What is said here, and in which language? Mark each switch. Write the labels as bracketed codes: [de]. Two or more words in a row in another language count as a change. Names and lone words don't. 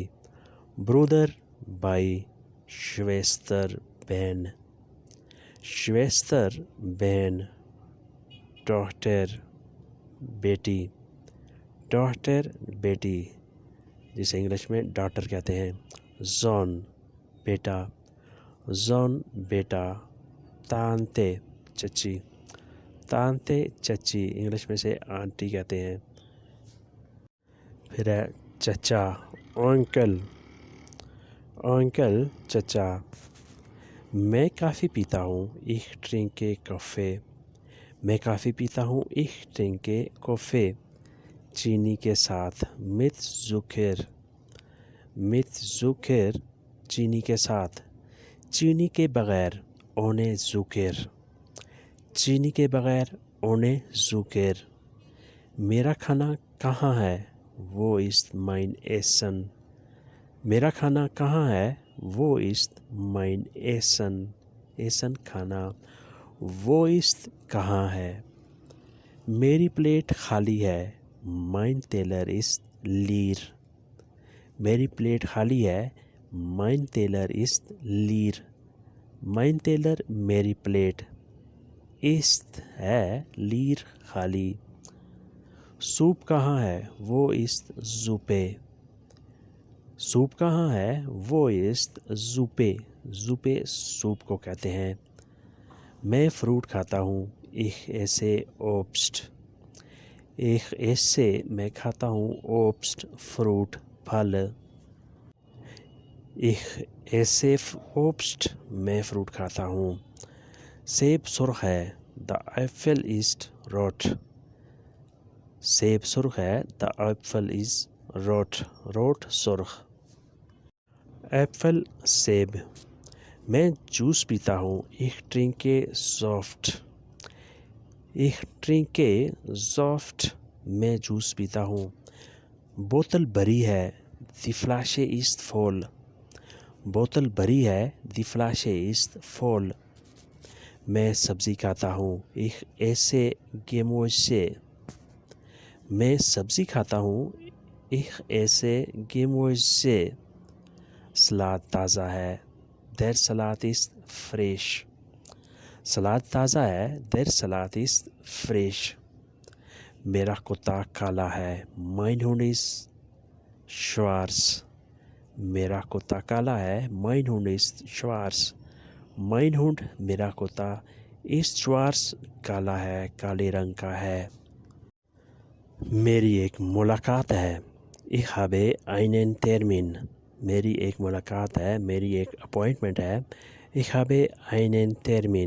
[ur] برودر بھائی، شویستر بہن، شویستر بہن، ٹوہٹر بیٹی، ٹوہٹر بیٹی جسے انگلش میں ڈاٹر کہتے ہیں، زون بیٹا، زون بیٹا، تانتے چچی، تانتے چچی انگلش میں سے آنٹی کہتے ہیں۔ پھر ہے چچا، انکل، انکل چچا۔ میں کافی پیتا ہوں، [de] ich trinke Kaffee، [ur] میں کافی پیتا ہوں، [de] ich trinke Kaffee، [ur] چینی کے ساتھ، [de] mit Zucker، mit Zucker [ur] چینی کے ساتھ، چینی کے بغیر، [de] ohne Zucker، [ur] چینی کے بغیر، [de] ohne Zucker۔ [ur] میرا کھانا کہاں ہے؟ [de] Wo ist mein Essen؟ [ur] میرا کھانا کہاں ہے؟ [de] Wo ist mein Essen؟ [ur] Essen کھانا، [de] Wo ist [ur] کہاں ہے؟ میری پلیٹ خالی ہے، [de] mein Teller ist leer، [ur] میری پلیٹ خالی ہے، [de] mein Teller ist leer، mein Teller [ur] میری پلیٹ، [de] ist ہے leer خالی۔ [ur] سوپ کہاں ہے؟ [de] Wo ist Suppe؟ [ur] سوپ کہاں ہے؟ [de] Wo ist Suppe؟ [ur] Suppe سوپ کو کہتے ہیں۔ میں فروٹ کھاتا ہوں، [de] ich esse Obst، ich esse [ur] میں کھاتا ہوں، [de] Obst [ur] فروٹ پھل، [de] ich esse Obst [ur] میں فروٹ کھاتا ہوں۔ سیب سرخ ہے، [de] the Apfel ist rot، [ur] سیب سرخ ہے، [de] the Apfel is rot، rot سرخ۔ [ur] ایپل سیب۔ میں جوس پیتا ہوں، [de] ich trinke Saft، ich trinke Saft [ur] میں جوس پیتا ہوں۔ بوتل بھری ہے، [de] die Flasche ist voll، [ur] بوتل بھری ہے، [de] die Flasche ist voll۔ [ur] میں سبزی کھاتا ہوں، [de] ich esse Gemüse، [ur] میں سبزی کھاتا ہوں، [de] ich esse Gemüse۔ [ur] سلاد تازہ ہے، [de] der Salat ist frisch، [ur] سلاد تازہ ہے، [de] der Salat ist frisch۔ [ur] میرا کتا کالا ہے، [de] mein Hund ist schwarz، [ur] میرا کتا کالا ہے، [de] mein Hund ist schwarz، mein Hund [ur] میرا کتا [de] ist schwarz [ur] کالا ہے، کالے رنگ کا ہے۔ میری ایک ملاقات ہے، [de] ich habe einen Termin، [ur] میری ایک ملاقات ہے، میری ایک اپوائنٹمنٹ ہے، [de] ich habe einen Termin۔